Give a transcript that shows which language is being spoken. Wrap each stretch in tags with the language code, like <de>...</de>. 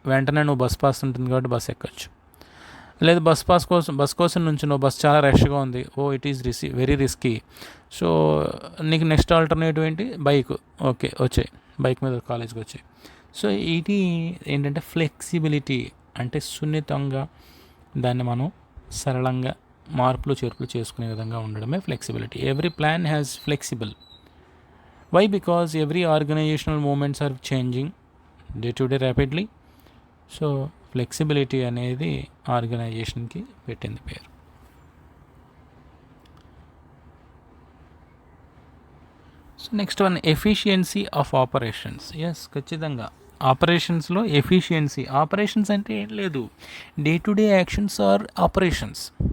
<te>వెంటనే నువ్వు bus pass ఉంటుంది కాబట్టి బస్ ఎక్కచ్చు. లేదు, బస్ కోసం నుంచి నువ్వు బస్ చాలా రష్గా ఉంది,</te> <en>it is very risky,</en> <te>so నీకు నెక్స్ట్ ఆల్టర్నేటివ్ ఏంటి? బైక్. ఓకే, వచ్చాయి, బైక్ మీద కాలేజ్కి వచ్చాయి. సో ఇది ఏంటంటే ఫ్లెక్సిబిలిటీ అంటే సున్నితంగా దాన్ని మనం సరళంగా మార్పులు చేర్పులు చేసుకునే విధంగా ఉండడమే flexibility.</te> <en>Every plan has flexible. Why? Because every organizational movements are changing day to day rapidly. So</en> <te>flexibility అనేది ఆర్గనైజేషన్కి పెట్టింది పేరు.</te> <en>So next one, efficiency of operations. Yes,</en> <te>ఖచ్చితంగా ఆపరేషన్స్లో ఎఫిషియన్సీ. ఆపరేషన్స్ అంటే ఏం లేదు,</te> <en>Day to day actions or operations.</en>